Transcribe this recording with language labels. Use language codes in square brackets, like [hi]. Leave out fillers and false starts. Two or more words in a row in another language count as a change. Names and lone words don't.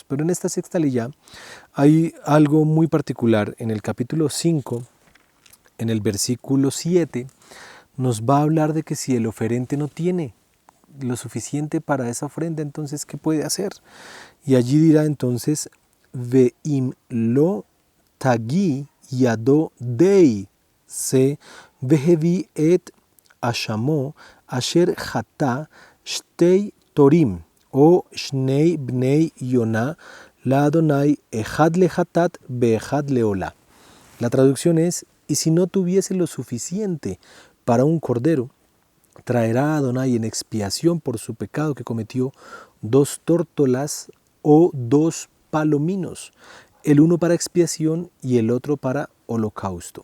[es] Pero en esta sexta aliyá hay algo muy particular. En el capítulo 5, en el versículo 7, nos va a hablar de que si el oferente no tiene lo suficiente para esa ofrenda, entonces ¿qué puede hacer? Y allí dirá entonces, [he] ואם לא תגיע ידו די שה והביא את אשמו אשר חטא שתי תרים או שני בני יונה לה׳ אחד לחטאת ואחד לעלה. [es] La traducción es: y si no tuviese lo suficiente para un cordero, traerá a Adonai en expiación por su pecado que cometió 2 tórtolas o 2 palominos, el uno para expiación y el otro para holocausto.